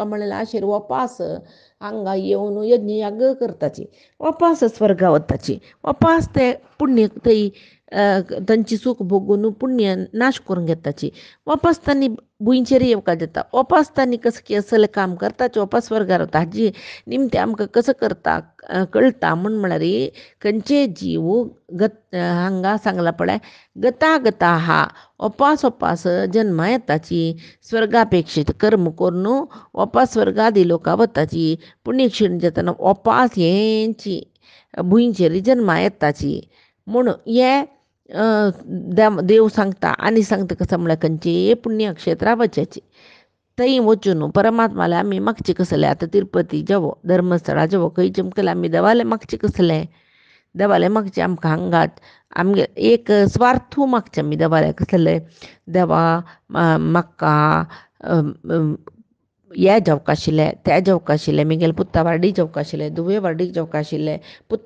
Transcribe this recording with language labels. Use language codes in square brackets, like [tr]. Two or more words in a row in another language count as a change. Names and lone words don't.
[kok] म्हणल्यार आशेर वपास हांगा येवन यज्ञ याग करताची वपास स्वर्गा वताची वपास ते पुण्य थंय तांची सूख भोगून पुण्य नाश करून घेताची वपास तांणी भुंयचेर येवका जाता वपास तांणी कसं की असलें काम करताचे वपास स्वर्गार वता हाजी निमते आमकां कसं करता कळटा म्हळ्यार खंयचे जीव हांगा सांगला पळय गता गता हा वपास जन्मा येताची स्वर्गापेक्षीत कर्म करून वपास स्वर्गादी लोकां वताची पुण्य क्षीण जातना वपास हेंची भुंयचेर जन्मा येताची म्हूण हे देव सांगता आनी सांगता कसं म्हळ्यार खंयचे पुण्यक्षेत्रां वचची थंय वचून परमात्माले आमी मागचे कसले आतां तिरुपती जावो धर्मस्थळा जावो खंय चमकले आमी देवाले मागचे कसले देवाले मागचे आमकां हांगात आमगे एक स्वार्थू मागचे आमी देवाले कसले देवा म्हाका हे जावका आशिल्लें तें जावका आशिल्लें म्हगेले पुता वाडी जावका आशिल्लें धुवे वाडीक जावका आशिल्लें पुता